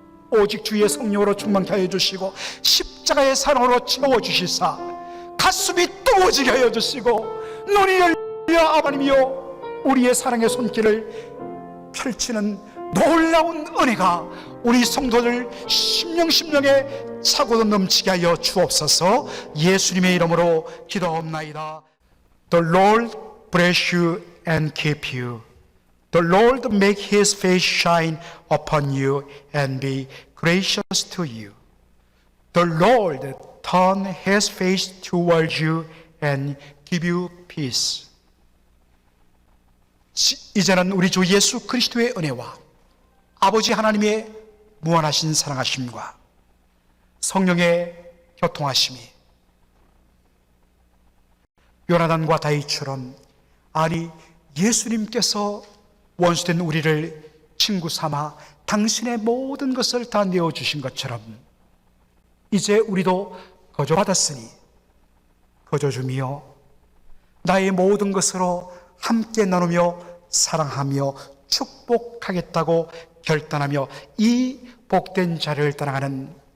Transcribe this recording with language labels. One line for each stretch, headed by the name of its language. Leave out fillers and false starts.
Korean: 오직 주의 성령으로 충만케 하여 주시고 십자가의 사랑으로 채워주시사 가슴이 뜨거워지게 하여 주시고 눈이 열려 아버님이여 우리의 사랑의 손길을 펼치는 놀라운 은혜가 우리 성도들 심령에 차고도 넘치게 하여 주옵소서. 예수님의 이름으로 기도하옵나이다.
English: The Lord bless you and keep you. The Lord make His face shine upon you and be gracious to you. The Lord turn His face towards you and give you peace.
Korean: 이제는 우리 주 예수 그리스도의 은혜와 아버지 하나님의 무한하신 사랑하심과 성령의 교통하심이 요나단과 다윗처럼, 아니 예수님께서 원수된 우리를 친구 삼아 당신의 모든 것을 다 내어주신 것처럼 이제 우리도 거저 받았으니 거저 주며 나의 모든 것으로 함께 나누며 사랑하며 축복하겠다고 결단하며 이 복된 자리를 따라가는